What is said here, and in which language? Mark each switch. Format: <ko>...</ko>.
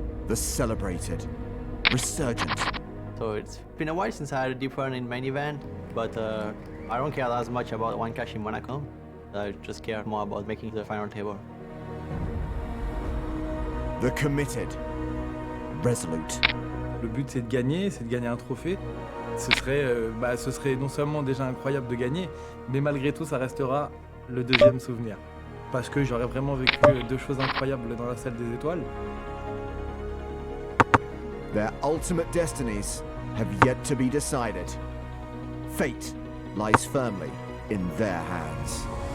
<en>The celebrated, resurgent. So it's been a while since I had a deep run in main event, but I don't care as much about one cash in Monaco. I just care more about making the final table. The committed, resolute.</en> <fr>Le but c'est de gagner un trophée. Ce serait non seulement déjà incroyable de gagner, mais malgré tout ça restera le deuxième souvenir. Parce que j'aurais vraiment vécu 2 choses incroyables dans la salle des étoiles.</fr> <en>Their ultimate destinies have yet to be decided. Fate lies firmly in their hands.</en>